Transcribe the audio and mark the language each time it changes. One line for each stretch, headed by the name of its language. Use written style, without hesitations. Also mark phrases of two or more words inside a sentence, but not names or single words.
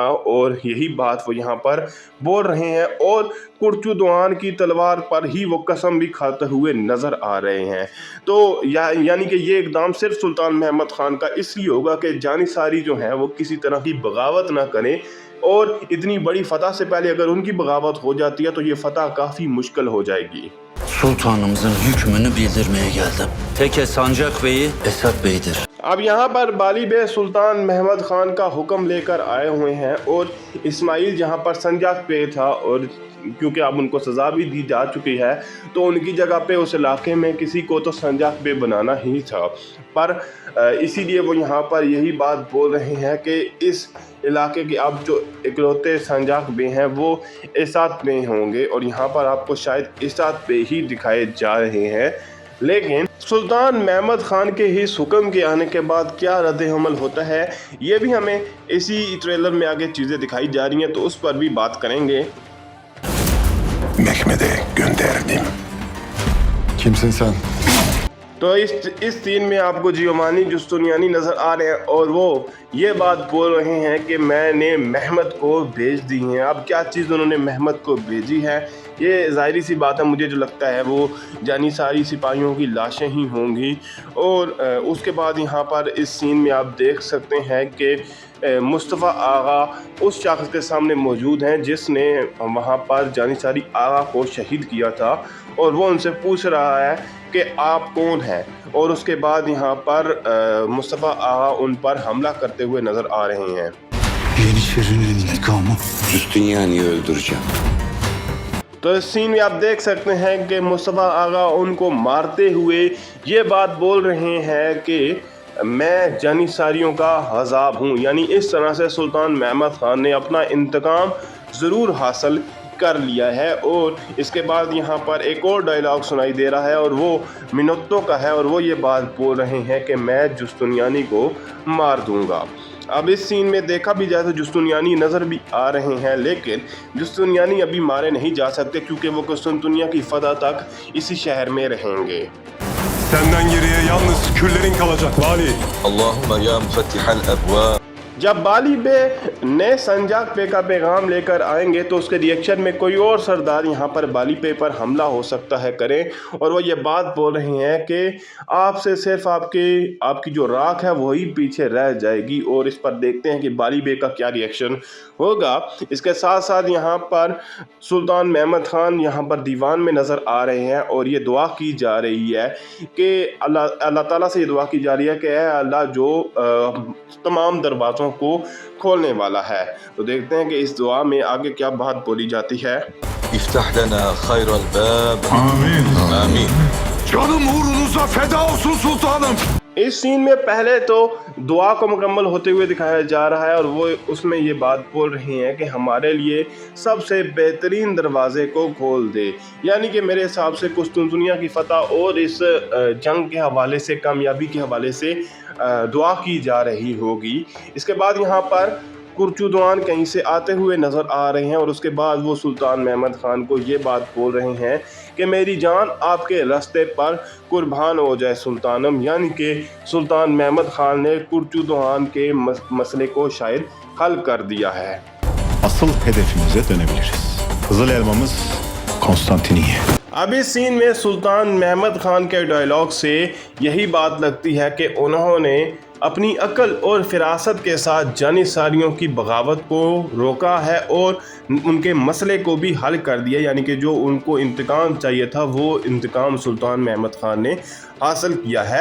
Urdu: اور یہی بات وہ یہاں پر بول رہے ہیں اور کرتزوان کی تلوار پر ہی وہ قسم بھی کھاتے ہوئے نظر آ رہے ہیں. تو یعنی کہ یہ اقدام صرف سلطان محمد خان کا اس لیے ہوگا کہ جانی ساری جو ہے وہ کسی طرح کی بغاوت نہ کریں، اور اتنی بڑی فتح سے پہلے اگر ان کی بغاوت ہو جاتی ہے تو یہ فتح کافی مشکل ہو جائے گی.
Turkish: Sultanımızın hükmünü bildirmeye geldim. Tek Sancak Bey'i Esad Bey'dir.
Urdu: اب یہاں پر بالی بے سلطان محمد خان کا حکم لے کر آئے ہوئے ہیں اور اسماعیل جہاں پر سنجاق پے تھا، اور کیونکہ اب ان کو سزا بھی دی جا چکی ہے تو ان کی جگہ پے اس علاقے میں کسی کو تو سنجاق بے بنانا ہی تھا. پر اسی لیے وہ یہاں پر یہی بات بول رہے ہیں کہ اس علاقے کے اب جو اکلوتے سنجاق بے ہیں وہ ایساد بے ہوں گے، اور یہاں پر آپ کو شاید ایساد بے ہی دکھائے جا رہے ہیں. لیکن سلطان محمد خان کے اس حکم کے آنے کے بعد کیا رد عمل ہوتا ہے، یہ بھی ہمیں اسی ٹریلر میں آگے چیزیں دکھائی جا رہی ہیں، تو اس پر بھی بات کریں گے.
Turkish: Mehmet'e gönderdim. Kimsin sen?
Urdu: تو اس سین میں آپ کو جیومانی جستنیانی نظر آ رہے ہیں اور وہ یہ بات بول رہے ہیں کہ میں نے محمد کو بھیج دی ہیں. اب کیا چیز انہوں نے محمد کو بھیجی ہے، یہ ظاہری سی بات ہے، مجھے جو لگتا ہے وہ جانی ساری سپاہیوں کی لاشیں ہی ہوں گی. اور اس کے بعد یہاں پر اس سین میں آپ دیکھ سکتے ہیں کہ مصطفیٰ آغا اس شخص کے سامنے موجود ہیں جس نے وہاں پر جانی ساری آغا کو شہید کیا تھا، اور وہ ان سے پوچھ رہا ہے کہ آپ کون ہیں. اور اس کے بعد یہاں پر مصطفیٰ آغا ان پر حملہ کرتے ہوئے نظر آ رہے ہیں.
Turkish: Yeniçerinin intikamı. Justiniani'yi öldüreceğim.
Urdu: تو اس سین میں آپ دیکھ سکتے ہیں کہ مصطفیٰ آغا ان کو مارتے ہوئے یہ بات بول رہے ہیں کہ میں جانثاریوں کا حزاب ہوں. یعنی اس طرح سے سلطان محمد خان نے اپنا انتقام ضرور حاصل کر لیا ہے. اور اس کے بعد یہاں پر ایک اور ڈائیلاگ سنائی دے رہا ہے اور وہ مینوتو کا ہے اور وہ یہ بات بول رہے ہیں کہ میں جستنیانی کو مار دوں گا. اب اس سین میں دیکھا بھی جائے تو جستنیانی نظر بھی آ رہے ہیں، لیکن جستنیانی ابھی مارے نہیں جا سکتے کیونکہ وہ قسطنطنیہ کی فتح تک اسی شہر میں رہیں گے.
Turkish: Senden geriye yalnız küllerin kalacak vali.
Arabic: اللهم يا مفتح الأبواب
Urdu: جب بالی بے نئے سنجاق پے کا پیغام لے کر آئیں گے تو اس کے ری ایکشن میں کوئی اور سردار یہاں پر بالی پے پر حملہ ہو سکتا ہے کریں، اور وہ یہ بات بول رہے ہیں کہ آپ سے صرف آپ کی جو راکھ ہے وہی پیچھے رہ جائے گی. اور اس پر دیکھتے ہیں کہ بالی بے کا کیا ری ایکشن ہوگا. اس کے ساتھ ساتھ یہاں پر سلطان محمد خان یہاں پر دیوان میں نظر آ رہے ہیں اور یہ دعا کی جا رہی ہے کہ اللہ تعالیٰ سے یہ دعا کی جا رہی ہے کہ اللہ جو تمام دروازوں کو کھولنے والا ہے. تو دیکھتے ہیں کہ اس دعا میں آگے کیا بات بولی جاتی ہے.
Arabic: افتح لنا خير الباب
Turkish: Amin.
Arabic: آمين
Turkish: Canım uğrunuza feda olsun sultanım.
Urdu: اس سین میں پہلے تو دعا کو مکمل ہوتے ہوئے دکھایا جا رہا ہے اور وہ اس میں یہ بات بول رہے ہیں کہ ہمارے لیے سب سے بہترین دروازے کو کھول دے، یعنی کہ میرے حساب سے قسطنطنیہ کی فتح اور اس جنگ کے حوالے سے، کامیابی کے حوالے سے دعا کی جا رہی ہوگی. اس کے بعد یہاں پر کرچدوان کہیں سے آتے ہوئے نظر آ رہے ہیں اور اس کے بعد وہ سلطان محمد خان کو یہ بات بول رہے ہیں کہ میری جان آپ کے راستے پر قربان ہو جائے سلطانم، یعنی کہ سلطان محمد خان نے کرچدوان کے مسئلے کو شاید حل کر دیا ہے.
Turkish: Asıl hedefimize dönebiliriz. Kızıl elmamız Konstantiniye.
Urdu: اب اس سین میں سلطان محمد خان کے ڈائیلاگ سے یہی بات لگتی ہے کہ انہوں نے اپنی عقل اور فراست کے ساتھ جانثاریوں کی بغاوت کو روکا ہے اور ان کے مسئلے کو بھی حل کر دیا، یعنی کہ جو ان کو انتقام چاہیے تھا وہ انتقام سلطان محمد خان نے حاصل کیا ہے.